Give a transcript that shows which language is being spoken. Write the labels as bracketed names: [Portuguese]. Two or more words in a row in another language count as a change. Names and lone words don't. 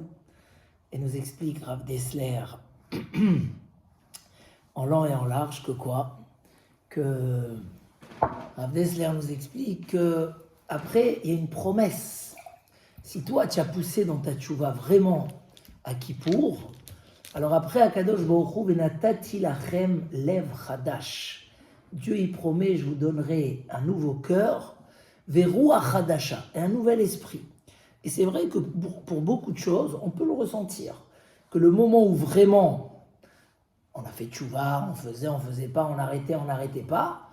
[French] Et nous explique Rav Dessler, en long et en large, que quoi? Que Rav Dessler nous explique que après il y a une promesse. Si toi tu as poussé dans ta tchouva vraiment à Kippour, alors après [Hebrew] הקדוש ברוך הוא ונתתי לכם לב חדש. [French] Dieu y promet, je vous donnerai un nouveau cœur, [Hebrew] ורוח חדשה, [French] et un nouvel esprit. Et c'est vrai que pour beaucoup de choses, on peut le ressentir. Que le moment où vraiment on a fait tchouva, on faisait pas, on n'arrêtait pas.